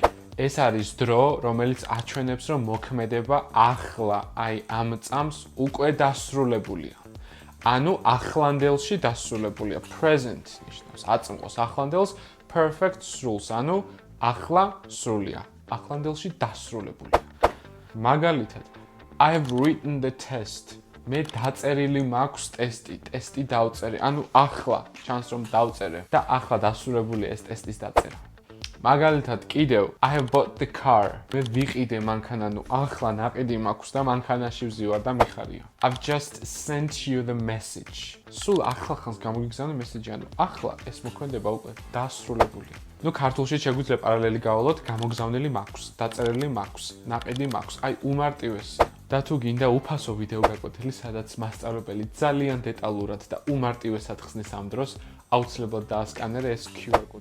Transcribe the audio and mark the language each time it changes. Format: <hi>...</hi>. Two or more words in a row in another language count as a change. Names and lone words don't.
<ka>ეს არის დრო, რომელიც აჩვენებს, რომ მოქმედება ახლა, აი ამ წამს უკვე დასრულებულია. ანუ ახლანდელში დასრულებულია. Present ნიშნავს აწმყოს ახლანდელს, perfect სრულს, ანუ ახლა სრულია. ახლანდელში დასრულებულია. მაგალითად,</ka> <en>I've written the test.</en> <ka>მე დაწერილი მაქვს ტესტი დავწერე. ანუ ახლა ჩანს რომ დავწერე და ახლა დასრულებულია ეს ტესტის დაწერა. მაგალითად კიდევ</ka> <en>I have bought the car.</en> <ka>მე ვიყიდე მანქანა, ანუ ახლა ნაყიდი მაქვს და მანქანაში ვზივარ და მიხარია.</ka> <en>I've just sent you the message.</en> <ka>სულ ახლა ხანს გამოგიგზავნე მესეჯი, ანუ ახლა ეს მოქმედება უკვე დასრულებულია. ნუ ქართულში შეგვიძლია პარალელი გავალოთ, გამოგზავნილი მაქვს, დაწერილი მაქვს, ნაყიდი მაქვს. აი უმარტივესი. და თუ გინდა უფასო ვიდეო გაკვეთილი, სადაც მასწავლებელი ძალიან დეტალურად და უმარტივესად ხსნის ამ დროს, აუცილებლად დაასკანერე ეს QR კოდი.</ka>